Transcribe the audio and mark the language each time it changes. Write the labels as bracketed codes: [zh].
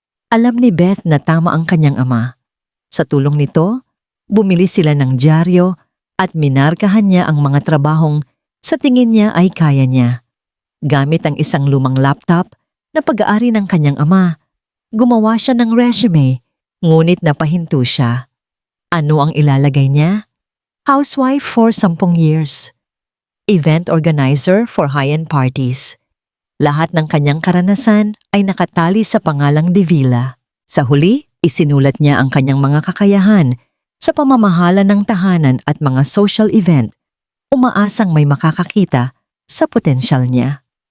[tl] Alam ni Beth na tama ang kanyang ama. Sa tulong nito, bumili sila ng dyaryo at minarkahan niya ang mga trabahong sa tingin niya ay kaya niya. Gamit ang isang lumang laptop na pag-aari ng kanyang ama, gumawa siya ng resume, ngunit napahinto siya. Ano ang ilalagay niya? [en] Housewife for 10 years. Event organizer for high-end parties. [tl] Lahat ng kanyang karanasan ay nakatali sa pangalang Davila. Sa huli, isinulat niya ang kanyang mga kakayahan sa pamamahala ng tahanan at mga social event, umaasang may makakakita sa potensyal niya.